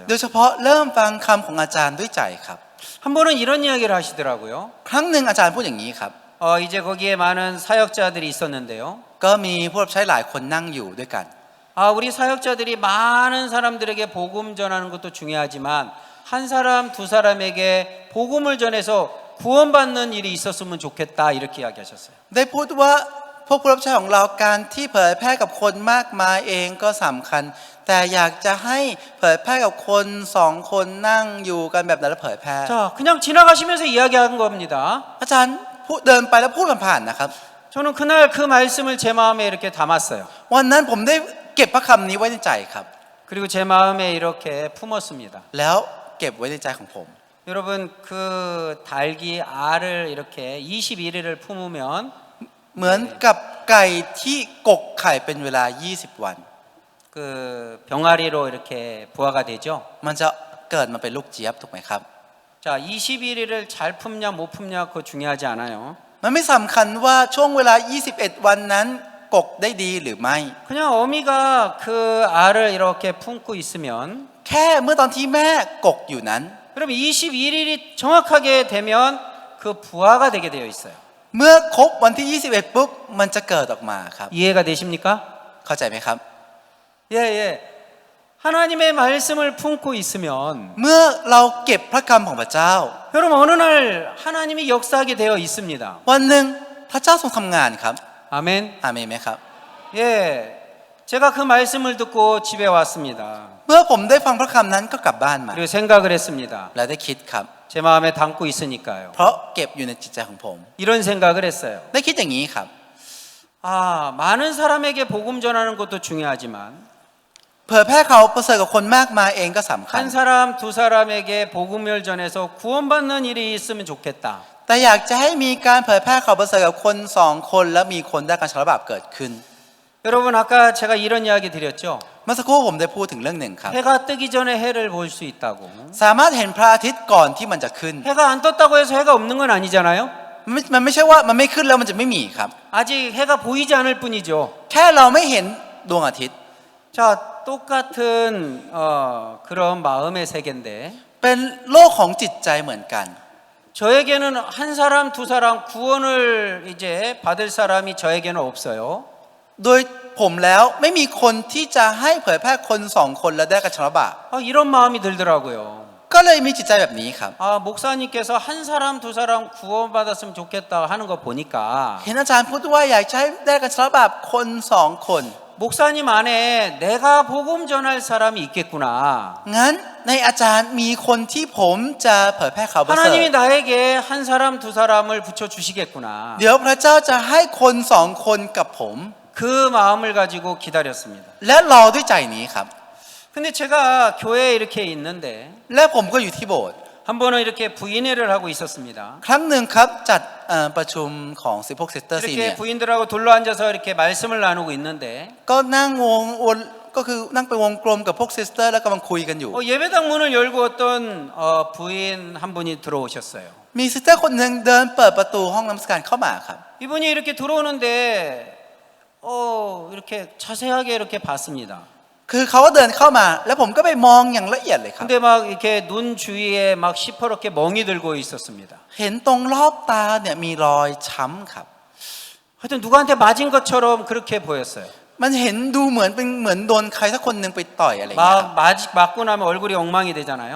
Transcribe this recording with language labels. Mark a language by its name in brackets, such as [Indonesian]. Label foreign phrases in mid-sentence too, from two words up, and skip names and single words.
[Thai] โดยเฉพาะเริ่มฟังคำของอาจารย์ด้วยใจครับ [Korean] 한 번은 이런 이야기를 하시더라고요. [Thai] ครั้งหนึ่งอาจารย์พูดอย่างนี้ครับ [Korean] 이제 거기에 많은 사역자들이 있었는데요. [Thai] ก็มีผู้รับใช้หลายคนนั่งอยู่ด้วยกัน [Korean] 우리 사역자들이 많은 사람들에게 복음 전하는 것도 중요하지만 한 사람 두 사람에게 복음을 전해서 구원받는 일이 있었으면 좋겠다 이렇게 이야기하셨어요. [Thai] ได้พูดว่าพวกผู้รับใช้ของเราการที่เผยแพร่กับคนมากมายเองก็สำคัญ แต่อยากจะให้เผยแพร่กับคนสองคนนั่งอยู่กันแบบนั้นแล้วเผยแพร่ [Korean] 자, 그냥 지나가시면서 이야기한 겁니다. [Thai] อาจารย์พูดเดินไปแล้วพูดผ่านๆนะครับ [Korean] 저는 그날 그 말씀을 제 마음에 이렇게 담았어요. [Thai] วันนั้นผมได้เก็บพระคำนี้ไว้ในใจครับ [Korean] 그리고 제 마음에 이렇게 품었습니다. [Thai] แล้วเก็บไว้ในใจของผม [Korean] 여러분 그 닭이 알을 이렇게 21일을 품으면 [Thai] เหมือนกับไก่ที่กกไข่เป็นเวลา20 วัน [Korean] 그 병아리로 이렇게 부화가 되죠. [Thai] มันจะเกิดมาเป็นลูกเจี๊ยบถูกไหมครับ [Korean] 자, 21일을 잘 품냐 못 품냐 그거 중요하지 않아요. [Thai] มันไม่สำคัญว่าช่วงเวลา21 วันนั้นกกได้ดีหรือไม่ [Korean] 그냥 어미가 그 알을 이렇게 품고 있으면 [Thai] แค่เมื่อตอนที่แม่กกอยู่นั้น [Korean] 그럼 21일이 정확하게 되면 그 부화가 되게 되어 있어요. [Thai] เมื่อครบวันที่ 21 ปุ๊บมันจะเกิดออกมาครับ [Korean] 이해가 되십니까? [Thai] เข้าใจไหมครับ [Korean] 예, 예. 하나님의 말씀을 품고 있으면 [Thai] เมื่อเราเก็บพระคำของพระเจ้า [Korean] 여러분 어느 날 하나님이 역사하게 되어 있습니다. [Thai] วันหนึ่งพระเจ้าทรงทำงานครับ [Korean] 아멘. [Thai] อาเมนไหมครับ [Korean] 예. 제가 그 말씀을 듣고 집에 왔습니다. [Thai] เมื่อผมได้ฟังพระคำนั้นก็กลับบ้านมา [Korean] 그리고 생각을 했습니다. [Thai] และได้คิดครับ [Korean] 제 마음에 담고 있으니까요. [Thai] เพราะเก็บอยู่ในจิตใจของผม [Korean] 이런 생각을 했어요. [Thai] ได้คิดอย่างนี้ครับ [Korean] 아, 많은 사람에게 복음 전하는 것도 중요하지만 [Thai] เผยแพร่เขาประเสริฐกับคนมากมายเองก็สำคัญ [Korean] 한 사람, 두 사람에게 복음을 전해서 구원받는 일이 있으면 좋겠다. [Thai] แต่อยากจะให้มีการเผยแพร่ข่าวประเสริฐกับคนสองคนและมีคนได้การชำระบาปเกิดขึ้น [Korean] 여러분 아까 제가 이런 이야기 드렸죠. [Thai] เมื่อสักครู่ผมได้พูดถึงเรื่องหนึ่งครับ [Korean] 해가 뜨기 전에 해를 볼 수 있다고. [Thai] สามารถเห็นพระอาทิตย์ก่อนที่มันจะขึ้น [Korean] 해가 안 떴다고 해서 해가 없는 건 아니잖아요. [Thai] มันไม่ใช่ว่ามันไม่ขึ้นแล้วมันจะไม่มีครับ [Korean] 아직 해가 보이지 않을 뿐이죠. [Thai] แค่เราไม่เห็นดวงอาทิตย์ [Korean] 자, 똑같은 그런 마음의 세계인데 [Thai] เป็นโลกของจิตใจเหมือนกัน [Korean] 저에게는 한 사람, 두 사람 구원을 이제 받을 사람이 저에게는 없어요. [Thai] โดยผมแล้วไม่มีคนที่จะให้เผยแพร่คนสองคนและได้การชำระบาป [Korean] 이런 마음이 들더라고요. [Thai] ก็เลยมีจิตใจแบบนี้ครับ [Korean] 목사님께서 한 사람, 두 사람 구원받았으면 좋겠다 하는 거 보니까 [Thai] เห็นอาจารย์พูดว่าอยากจะให้ได้การชำระบาปคนสองคน [Korean] 목사님 안에 내가 복음 전할 사람이 있겠구나. [Thai] งั้นในอาจารย์มีคนที่ผมจะเผยแพร่ข่าวประเสริฐ [Korean] 하나님이 나에게 한 사람, 두 사람을 붙여 주시겠구나. [Thai] เดี๋ยวพระเจ้าจะให้คนสองคนกับผม [Korean] 그 마음을 가지고 기다렸습니다. [Thai] และรอด้วยใจนี้ครับ [Korean] 근데 제가 교회에 이렇게 있는데 [Thai] และผมก็อยู่ที่โบสถ์ [Korean] 한 번은 이렇게 부인회를 하고 있었습니다. [Thai] ครั้งหนึ่งครับจัดประชุมของ16 [English] Sister Senior [Korean] 이렇게 부인들하고 둘러 앉아서 이렇게 말씀을 나누고 있는데 [Thai] ก็นั่งวนก็คือนั่งเป็นวงกลมกับพวกซิสเตอร์แล้วกำลังคุยกันอยู่ [Korean] 예배당 문을 열고 어떤 부인 한 분이 들어오셨어요. [Thai] มีซิสเตอร์คนหนึ่งเดินเปิดประตูห้องนมัสการเข้ามาครับ [Korean] 이분이 이렇게 들어오는데 이렇게 자세하게 이렇게 봤습니다. [Thai] คือเขาก็เดินเข้ามาแล้วผมก็ไปมองอย่างละเอียดเลยครับ [Korean] 근데 막 이렇게 눈 주위에 막 시퍼렇게 멍이 들고 있었습니다. [Thai] เห็นตรงรอบตาเนี่ยมีรอยช้ำครับ [Korean] 하여튼 누구한테 맞은 것처럼 그렇게 보였어요. [Thai] มันเห็นดูเหมือนโดนใครสักคนหนึ่งไปต่อยอะไรอย่างเงี้ยครับ [Korean] 맞고 나면 얼굴이 엉망이 되잖아요.